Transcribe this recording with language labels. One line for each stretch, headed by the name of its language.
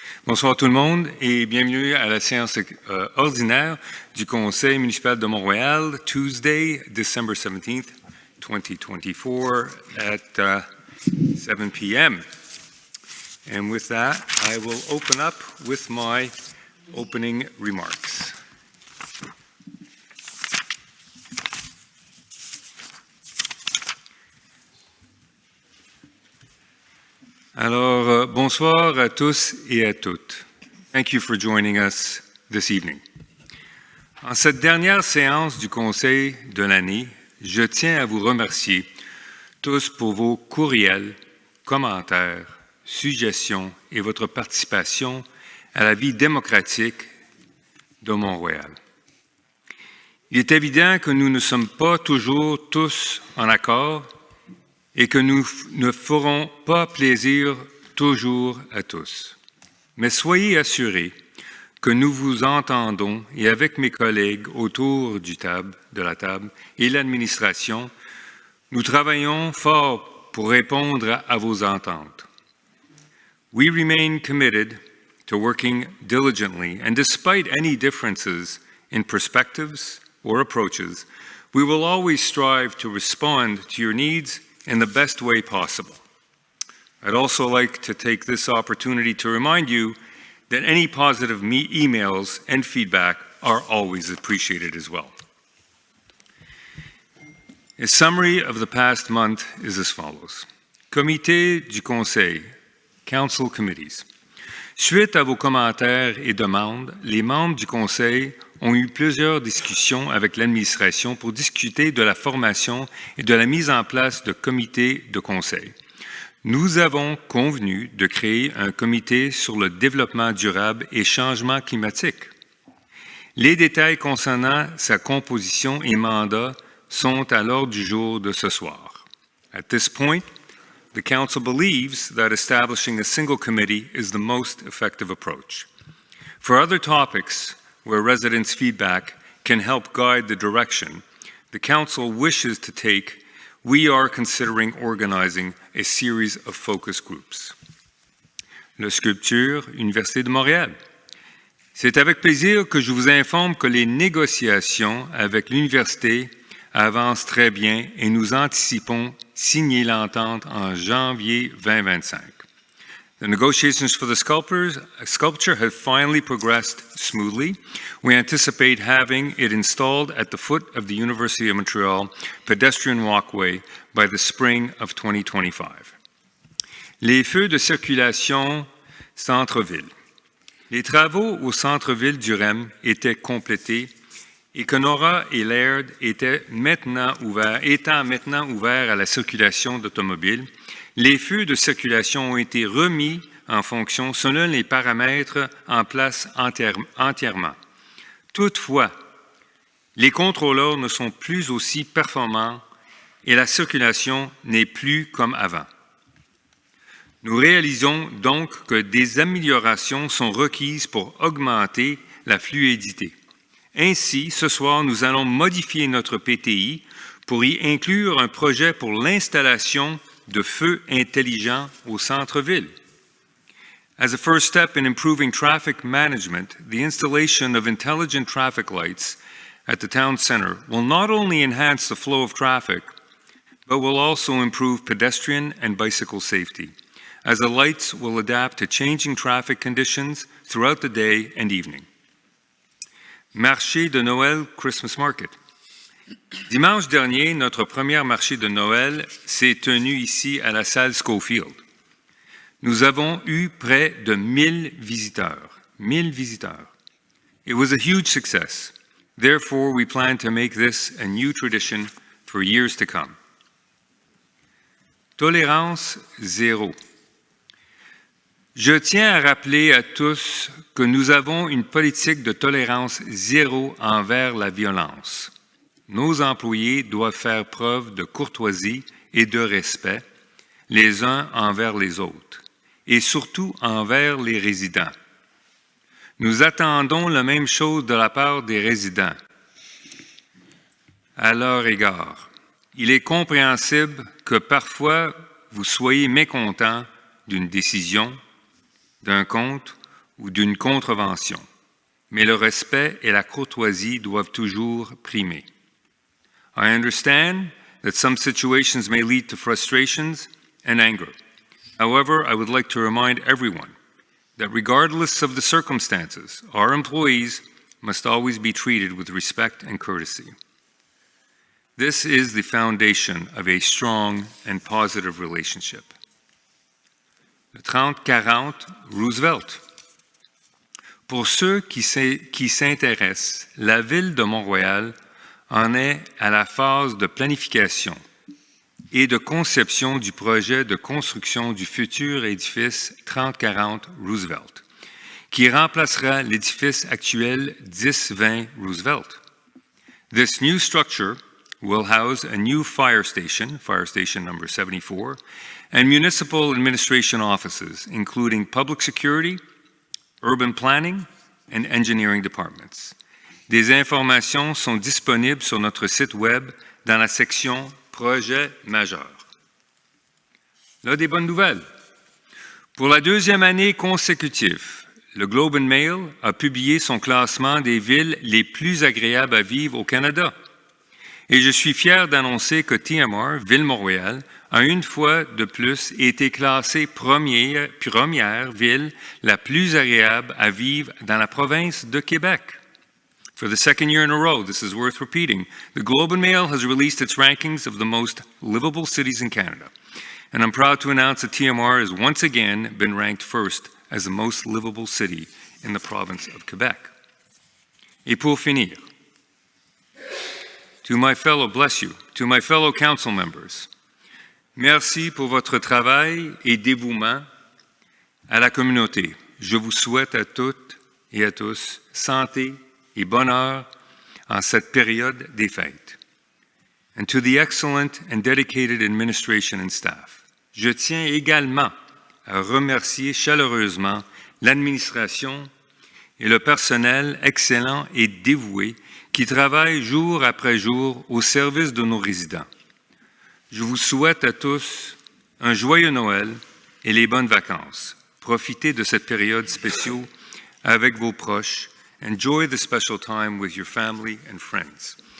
French: Bonsoir tout le monde et bienvenue à la séance ordinaire du Conseil municipal de Montréal,
English: Tuesday, December 17th, 2024 at 7 p.m. And with that, I will open up with my opening remarks.
French: Alors, bonsoir à tous et à toutes.
English: Thank you for joining us this evening.
French: En cette dernière séance du Conseil de l'année, je tiens à vous remercier tous pour vos courriels, commentaires, suggestions et votre participation à la vie démocratique de Montréal. Il est évident que nous ne sommes pas toujours tous en accord et que nous ne ferons pas plaisir toujours à tous. Mais soyez assurés que nous vous entendons et avec mes collègues autour de la table et l'administration, nous travaillons fort pour répondre à vos attentes.
English: We remain committed to working diligently, and despite any differences in perspectives or approaches, we will always strive to respond to your needs in the best way possible. I'd also like to take this opportunity to remind you that any positive emails and feedback are always appreciated as well. A summary of the past month is as follows.
French: Comité du Conseil,
English: Council Committees.
French: Suite à vos commentaires et demandes, les membres du Conseil ont eu plusieurs discussions avec l'administration pour discuter de la formation et de la mise en place de comités de conseil. Nous avons convenu de créer un comité sur le développement durable et changement climatique. Les détails concernant sa composition et mandat sont à l'ordre du jour de ce soir.
English: At this point, the Council believes that establishing a single committee is the most effective approach. For other topics where residents' feedback can help guide the direction the Council wishes to take, we are considering organizing a series of focus groups.
French: Le Sculpture, Université de Montréal. C'est avec plaisir que je vous informe que les négociations avec l'Université avancent très bien et nous anticipons signer l'entente en janvier 2025.
English: The negotiations for the sculpture have finally progressed smoothly. We anticipate having it installed at the foot of the University of Montreal pedestrian walkway by the spring of 2025.
French: Les feux de circulation centre-ville. Les travaux au centre-ville du REM étaient complétés et Kenora et Laird étant maintenant ouverts à la circulation d'automobiles. Les feux de circulation ont été remis en fonction selon les paramètres en place entièrement. Toutefois, les contrôleurs ne sont plus aussi performants et la circulation n'est plus comme avant. Nous réalisons donc que des améliorations sont requises pour augmenter la fluidité. Ainsi, ce soir, nous allons modifier notre PTI pour y inclure un projet pour l'installation de feux intelligents au centre-ville.
English: As a first step in improving traffic management, the installation of intelligent traffic lights at the town center will not only enhance the flow of traffic, but will also improve pedestrian and bicycle safety, as the lights will adapt to changing traffic conditions throughout the day and evening.
French: Marché de Noël
English: Christmas Market.
French: Dimanche dernier, notre premier marché de Noël s'est tenu ici à la salle Schofield. Nous avons eu près de 1000 visiteurs. 1000 visiteurs.
English: It was a huge success. Therefore, we plan to make this a new tradition for years to come.
French: Tolérance zéro. Je tiens à rappeler à tous que nous avons une politique de tolérance zéro envers la violence. Nos employés doivent faire preuve de courtoisie et de respect les uns envers les autres, et surtout envers les résidents. Nous attendons la même chose de la part des résidents. À leur égard, il est compréhensible que parfois vous soyez mécontents d'une décision, d'un compte ou d'une contravention, mais le respect et la courtoisie doivent toujours primer.
English: I understand that some situations may lead to frustrations and anger. However, I would like to remind everyone that regardless of the circumstances, our employees must always be treated with respect and courtesy. This is the foundation of a strong and positive relationship.
French: Le 30-40 Roosevelt. Pour ceux qui s'intéressent, la Ville de Mont-Royal en est à la phase de planification et de conception du projet de construction du futur édifice 30-40 Roosevelt, qui remplacera l'édifice actuel 10-20 Roosevelt.
English: This new structure will house a new fire station number 74, and municipal administration offices, including public security, urban planning, and engineering departments.
French: Des informations sont disponibles sur notre site Web dans la section Projets majeurs. Là, des bonnes nouvelles. Pour la deuxième année consécutive, le Globe and Mail a publié son classement des villes les plus agréables à vivre au Canada. Et je suis fier d'annoncer que TMR, Ville-Montréal, a une fois de plus été classée première ville la plus agréable à vivre dans la province de Québec.
English: For the second year in a row, this is worth repeating, the Globe and Mail has released its rankings of the most livable cities in Canada. And I'm proud to announce that TMR has once again been ranked first as the most livable city in the province of Quebec.
French: Et pour finir,
English: to my fellow council members,
French: merci pour votre travail et dévouement à la communauté. Je vous souhaite à toutes et à tous santé et bonheur en cette période des fêtes.
English: And to the excellent and dedicated administration and staff,
French: je tiens également à remercier chaleureusement l'administration et le personnel excellent et dévoué qui travaille jour après jour au service de nos résidents. Je vous souhaite à tous un joyeux Noël et les bonnes vacances. Profitez de cette période spéciale avec vos proches.
English: Enjoy the special time with your family and friends.